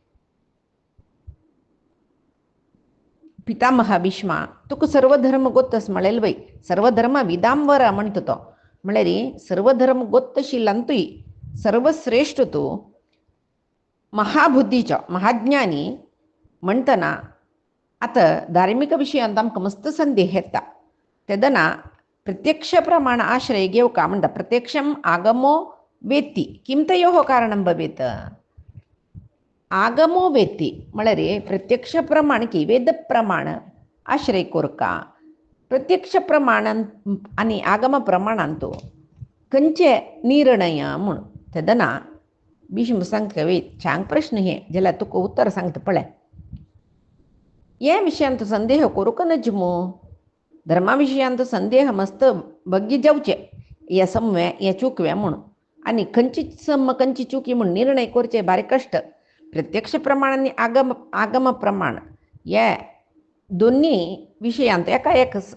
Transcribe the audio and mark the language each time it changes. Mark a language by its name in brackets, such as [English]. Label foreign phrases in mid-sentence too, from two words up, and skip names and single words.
[Konkani] पितामह भीष्मा तुका सर्व धर्म गोत्तस म्हळेल वय सर्व धर्म विदांबर म्हणटा तो म्हळ्यार सर्व धर्म गोत्त आशिल्ल्यान तुय सर्वश्रेष्ठ तूं महाबुद्धीचो महाज्ञानी म्हणटना आतां धार्मीक विशयांत आमकां मस्त संदेह येता तेदना प्रत्यक्ष प्रमाण आश्रय घेवका म्हणटा [Sanskrit] प्रत्यक्षम आगमो वेत्ती किं तयोः कारणं भवेत् आगमो वेत्ती [Konkani] म्हळ्यार प्रत्यक्ष प्रमाण की वेद प्रमाण आश्रय कोरका प्रत्यक्ष प्रमाणान आनी आगम प्रमाणांत खंयचे निर्णय म्हूण तेदना भीष्म सांगता छान प्रश्न हे जाल्यार तुका उत्तर सांगता पळय हे विशयांत संदेह करूंक नजमो धर्मा विशयांत संदेह मस्त बग्गी जावचे हे समवे हे चुकवे म्हणून आनी खंयची सम खंयची चुकी म्हूण निर्णय करचे बारी कश्ट प्रत्यक्ष प्रमाण आनी आगम प्रमाण हे दोनी विशयांत एका एक